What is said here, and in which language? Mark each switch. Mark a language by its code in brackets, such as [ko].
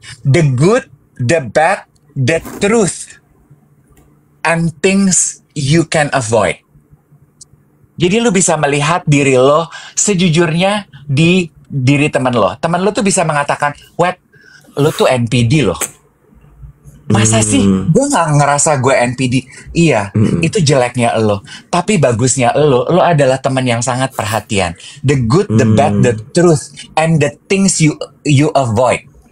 [en] The good, the bad, the truth, and things you can avoid. [id] Jadi lu bisa melihat diri lo sejujurnya di diri teman lo. Teman lo tuh bisa mengatakan, "Wet, lo tuh NPD loh." Masa sih gue gak ngerasa gue NPD? Iya, itu jeleknya lo. Tapi bagusnya lo adalah teman yang sangat perhatian. [en] The good, the bad, the truth, and the things you avoid.